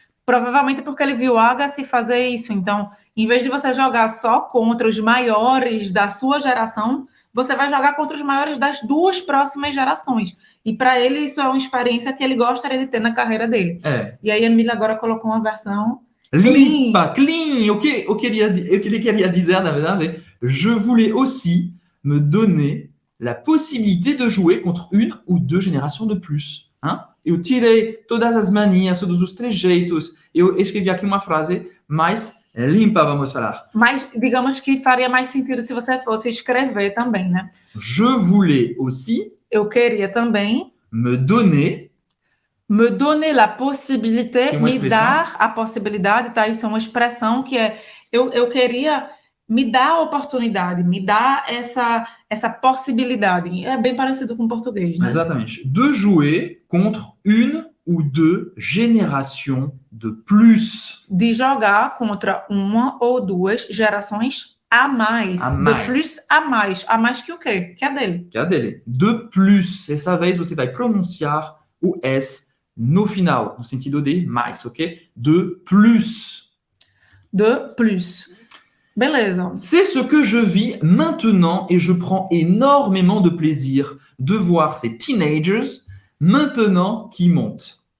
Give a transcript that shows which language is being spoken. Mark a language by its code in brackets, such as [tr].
[pt] Provavelmente porque ele viu o Agassi fazer isso. Então, em vez de você jogar só contra os maiores da sua geração, você vai jogar contra os maiores das duas próximas gerações. E para ele, isso é uma experiência que ele gostaria de ter na carreira dele. É. E aí, a Emília agora colocou uma versão Limpa, clean. O que ele queria dizer, na verdade, [fr] je voulais aussi me donner la possibilité de jouer contre une ou deux générations de plus. [pt] Hein? Eu tirei todas as manias, todos os trejeitos. Eu escrevi aqui uma frase mais limpa, vamos falar. Mas, digamos que faria mais sentido se você fosse escrever também, né? [fr] Je voulais aussi [pt] Eu queria também [fr] me donner la possibilité, [pt] Tem uma me expressão? dar a possibilidade, tá? Isso é uma expressão que é, eu queria me dar a oportunidade, me dar essa possibilidade. É bem parecido com o português, né? Exatamente. [fr] De jouer contre une ou deux générations de plus. [pt] De jogar contra uma ou duas gerações a mais. A mais. [fr] De plus [pt] a mais. A mais que o quê? Que é dele. Que é dele. [fr] De plus. [pt] Dessa vez você vai pronunciar o S no final, no sentido de mais, ok? [fr] De plus. De plus. Beleza. C'est ce que je vis maintenant et je prends énormément de plaisir de voir ces teenagers maintenant qui montent.